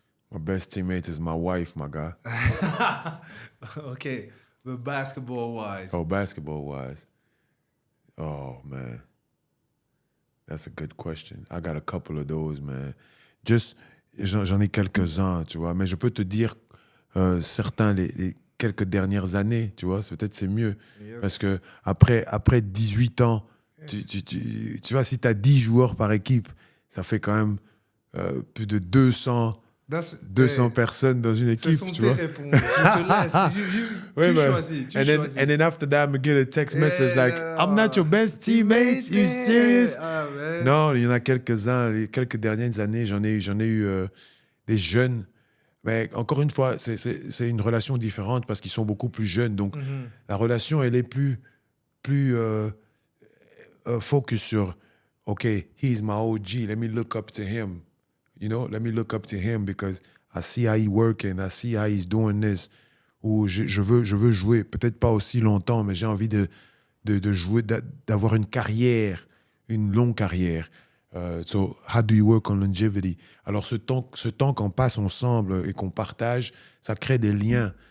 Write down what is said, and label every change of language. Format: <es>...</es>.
<en>My best teammate is my wife, my guy. Okay, but basketball-wise. Oh, basketball-wise. Oh, man. That's a good question. I got a couple of those, man.</en> <fr>J'en ai quelques-uns, tu vois. Mais je peux te dire certains, les quelques dernières années, tu vois. Peut-être c'est mieux.</fr> <en>Yes.</en> <fr>Parce que après 18 ans, tu vois, si tu as 10 joueurs par équipe, ça fait quand même plus de 200 personnes dans une équipe. Ce sont tu tes vois? réponses. Je te laisse. Ouais, tu choisis.</fr> <en>And then after that, I'm get a text message like, I'm not your best teammate. You serious?</en> <fr>Non, il y en a quelques-uns. Les quelques dernières années, j'en ai eu des jeunes. Mais encore une fois, c'est une relation différente parce qu'ils sont beaucoup plus jeunes. Donc, la relation, elle est plus focus sur,</fr> <en>OK, he's my OG. Let me look up to him. You know, let me look up to him because I see how he working, I see how he's doing this.</en> <fr>Ou je veux jouer, peut-être pas aussi longtemps, mais j'ai envie de jouer, d'avoir une carrière, une longue carrière.</fr> <en>So, how do you work on longevity?</en> <fr>Alors, ce temps qu'on passe ensemble et qu'on partage, ça crée des liens.</fr>